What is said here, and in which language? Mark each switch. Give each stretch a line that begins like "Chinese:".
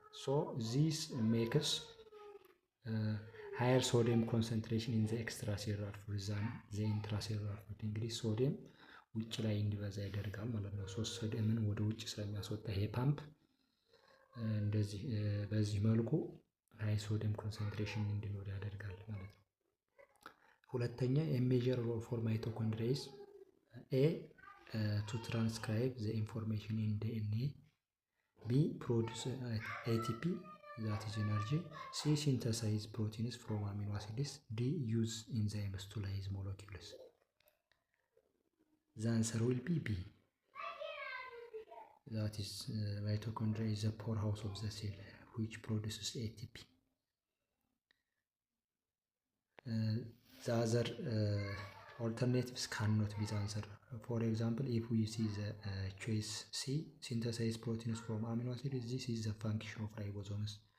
English: So this makes higher sodium concentration in the extracellular fluid than the intracellular fluid.
Amharic: እንግዲህ ሶዲየም ውጭ ላይ እንዲበዛ ያደርጋል ማለት ነው። ሶስት ሶዲየምን ወደ ውጭ ስለሚያስወጣ ይሄ ፓምፕ እንደዚህ በዚህ መልኩ ሃይ ሶዲየም ኮንሰንትሬሽን እንዲኖር ያደርጋል ማለት ነው።
English: ሁለተኛ ሜጀር ሮል ፎር ማይቶኮንድሪያ ኢዝ ኤ ቱ ትራንስክራይብ ዘ ኢንፎርሜሽን ኢን ዲኤንኤ፣ ቢ ፕሮዲውስ ኤቲፒ ዛት ኢዝ ኤነርጂ፣ ሲ ሲንተሳይዝ ፕሮቲንስ ፍሮም አሚኖ አሲድስ፣ ዲ ዩዝ ኢንዛይምስ ቱ ላይዝ ሞለኪውልስ። The answer will be B. That is mitochondria is the powerhouse of the cell which produces ATP. The other alternatives cannot be the answer. For example, if we see the choice C, synthesize proteins from amino acids, this is the function of ribosomes.